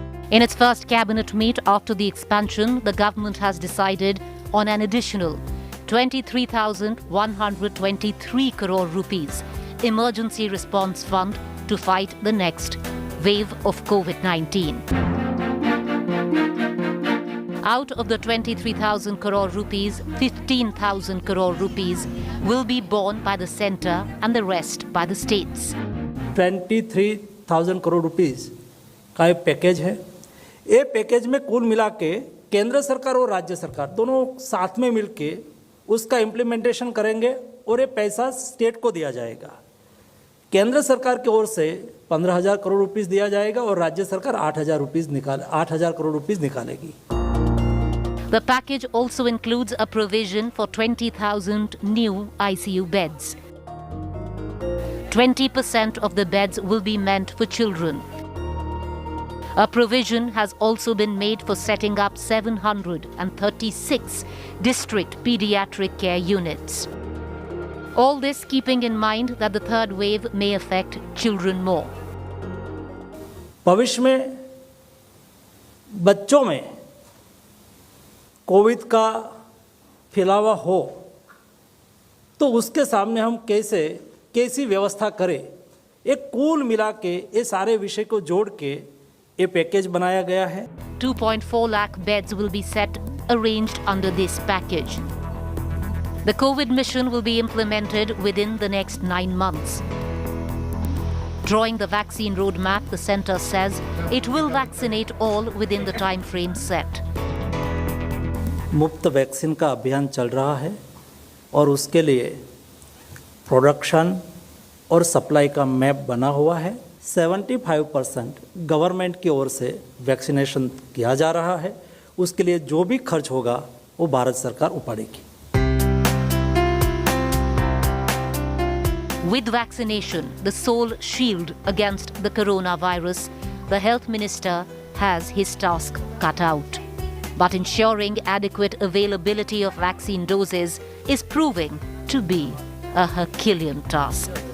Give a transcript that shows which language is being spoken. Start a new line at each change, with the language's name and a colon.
English: In its first cabinet meet after the expansion, the government has decided on an additional 23,123 crore rupees emergency response fund to fight the next wave of COVID-19. Out of the 23,000 crore rupees, 15,000 crore rupees will be borne by the centre and the rest by the states.
Hindi: 23,000 crore rupees का एक package है। ये package में कुल मिला के केंद्र सरकार और राज्य सरकार दोनों साथ में मिलके उसका इम्प्लीमेंटेशन करेंगे और ये पैसा स्टेट को दिया जाएगा। केंद्र सरकार की ओर से 15,000 करोड़ रुपीस दिया जाएगा और राज्य सरकार 8,000 करोड़ रुपीस निकालेगी।
English: The package also includes a provision for 20,000 new ICU beds. 20% of the beds will be meant for children. A provision has also been made for setting up 736 district pediatric care units. All this keeping in mind that the third wave may affect children more.
Hindi: भविष्य में बच्चों में Covid का फैलावा हो तो उसके सामने हम कैसी व्यवस्था करें, एक कुल मिला के ये सारे विषय को जोड़ के ये पैकेज बनाया गया है।
English: 2.4 lakh beds will be arranged under this package. The COVID mission will be implemented within the next 9 months. Drawing the vaccine roadmap, the centre says it will vaccinate all within the time frame set.
Hindi: मुफ्त vaccine का अभियान चल रहा है और उसके लिए production और सप्लाई का मैप बना हुआ है। 75% गवर्नमेंट की ओर से वैक्सीनेशन किया जा रहा है। उसके लिए जो भी खर्च होगा वो भारत सरकार उठाएगी।
English: With vaccination, the sole shield against the coronavirus, the health minister has his task cut out. But ensuring adequate availability of vaccine doses is proving to be a Herculean task.